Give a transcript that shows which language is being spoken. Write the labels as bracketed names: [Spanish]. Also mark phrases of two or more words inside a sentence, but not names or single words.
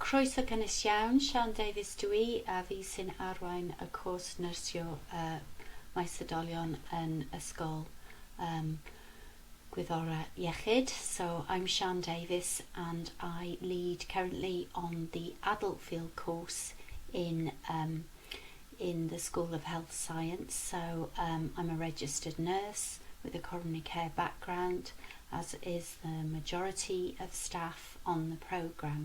[Welsh] Croeso gynnes iawn, Siân Davies dwi, a fi sy'n arwain y cwrs Nyrsio Maes Oedolion yn Ysgol Gwyddorau Iechyd. [English] So I'm Siân Davies and I lead currently on the adult field course in the School of Health Science. So I'm a registered nurse with a coronary care background, as is the majority of staff on the programme.